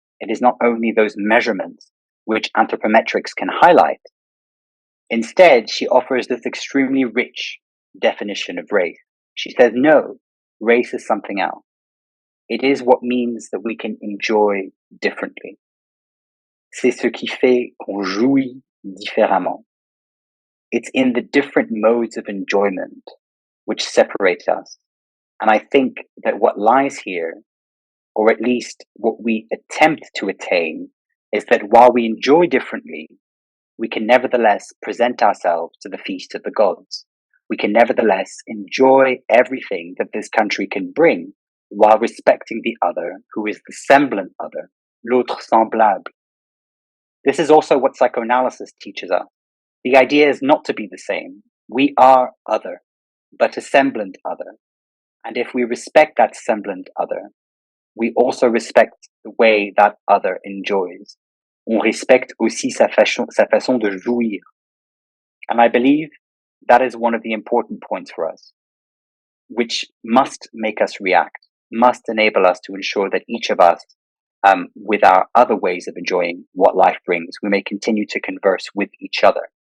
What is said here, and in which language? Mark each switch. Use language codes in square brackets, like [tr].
[en] It is not only those measurements which anthropometrics can highlight. Instead, she offers this extremely rich definition of race. She says, no, race is something else. It is what means that we can enjoy differently. [fr] C'est ce qui fait qu'on jouit différemment. [en] It's in the different modes of enjoyment which separate us. And I think that what lies here, or at least what we attempt to attain, is that while we enjoy differently, we can nevertheless present ourselves to the feast of the gods. We can nevertheless enjoy everything that this country can bring while respecting the other, who is the semblant other, [fr] l'autre semblable. [en] This is also what psychoanalysis teaches us. The idea is not to be the same. We are other, but a semblant other. And if we respect that semblant other, we also respect the way that other enjoys. [fr] On respecte aussi sa façon de jouir. [en] And I believe that is one of the important points for us, which must make us react, must enable us to ensure that each of us, with our other ways of enjoying what life brings, we may continue to converse with each other.